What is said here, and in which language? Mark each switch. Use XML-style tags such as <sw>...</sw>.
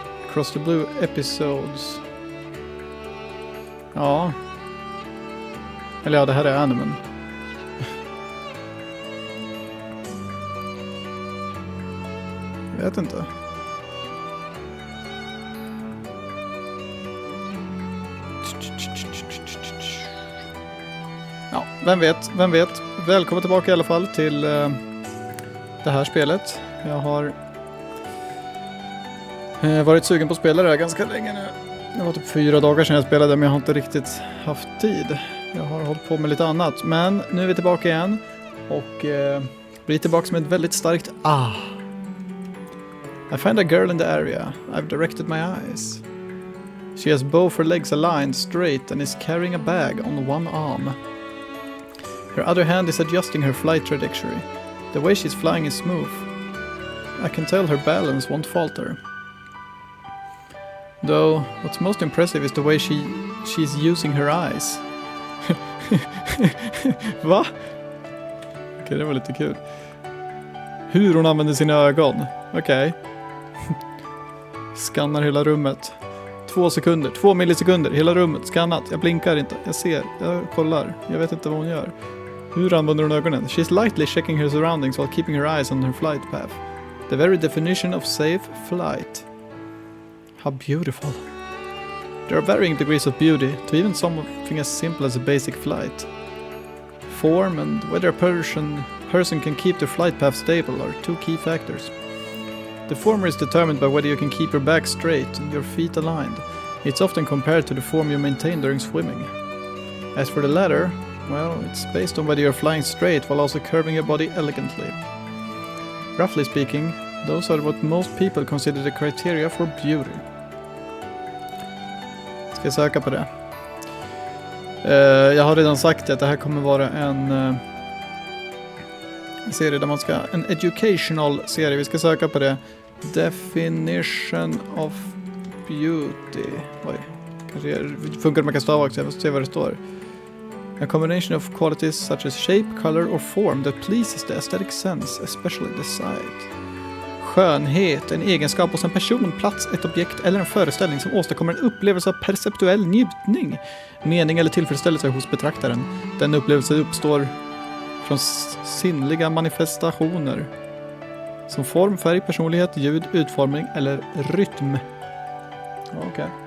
<en>Across the Blue Episods.</en> <sv>Ja. Eller ja, det här är animen. Jag vet inte. Ja, vem vet. Välkommen tillbaka i alla fall till det här spelet. Jag har varit sugen på att spela det här ganska länge nu. Det var typ 4 dagar sedan jag spelade, men jag har inte riktigt haft tid. Jag har hållit på med lite annat. Men nu är vi tillbaka igen. Och blir tillbaka med ett väldigt starkt</sv> <en>I find a girl in the area. I've directed my eyes. She has both her legs aligned straight and is carrying a bag on one arm. Her other hand is adjusting her flight trajectory. The way she's flying is smooth. I can tell her balance won't falter. Though, what's most impressive is the way she's using her eyes.</en> <sv>Va? Okej, det var lite kul. Hur hon använder sina ögon. Okej. Skannar hela rummet. 2 millisekunder, hela rummet skannat. Jag blinkar inte, jag ser, jag kollar. Jag vet inte vad hon gör. Hur använder hon ögonen?</sv> <en>She's lightly checking her surroundings while keeping her eyes on her flight path. The very definition of safe flight. How beautiful. There are varying degrees of beauty to even something as simple as a basic flight. Form and whether a person can keep their flight path stable are 2 key factors. The former is determined by whether you can keep your back straight and your feet aligned. It's often compared to the form you maintain during swimming. As for the latter, well, it's based on whether you're flying straight while also curving your body elegantly. Roughly speaking, those are what most people consider the criteria for beauty.</en> <sv>Ska jag söka på det? Jag har redan sagt att det här kommer vara en serie där man ska... En educational serie, vi ska söka på det.</sv> <en>Definition of beauty.</en> <sv>Oj, kanske funkar man kan stava också, jag måste se vad det står.</sv> <en>A combination of qualities such as shape, color or form that pleases the aesthetic sense, especially the sight.</en> <sv>Skönhet, en egenskap hos en person, plats, ett objekt eller en föreställning som åstadkommer en upplevelse av perceptuell njutning, mening eller tillfredsställelse hos betraktaren. Den upplevelsen uppstår från sinnliga manifestationer som form, färg, personlighet, ljud, utformning eller rytm. Okej.</sv>